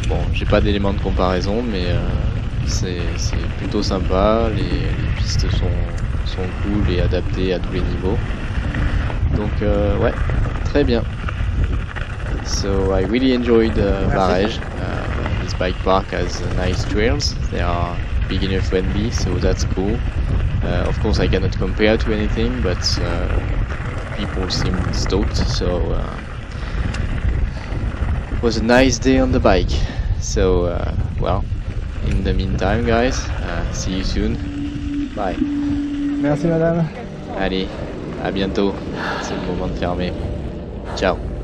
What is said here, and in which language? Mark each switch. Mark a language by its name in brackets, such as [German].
[French] Bon, j'ai pas d'éléments de comparaison, mais c'est plutôt sympa. Les pistes sont cool et adaptées à tous les niveaux. Donc ouais, très bien. [English] So I really enjoyed Barèges. This bike park has nice trails. They are beginner friendly, so that's cool. Of course, I cannot compare to anything, but people seem stoked. So it was a nice day on the bike. So well, in the meantime, guys, see you soon. Bye. [French] Merci madame. Allez, à bientôt. C'est le moment de fermer. Ciao.